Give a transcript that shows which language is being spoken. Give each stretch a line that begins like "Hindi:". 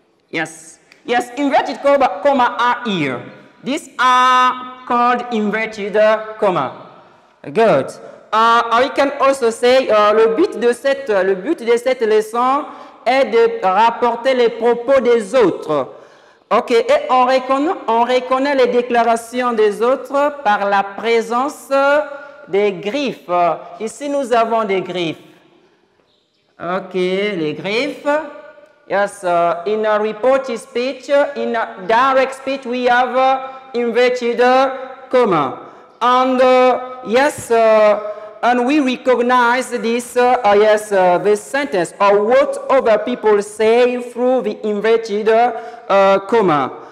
English: Yes, inverted comma are here. These are called inverted comma. Good. We can also say
French: le but de cette leçon est de rapporter les propos des autres. Ok, et on reconnaît les déclarations des autres par la présence des griffes. Ici, nous avons des griffes. Ok, les griffes.
English: Yes, in a reported speech, in a direct speech, we have inverted comma. And yes, and we recognize this, this sentence or what other people say through the inverted comma.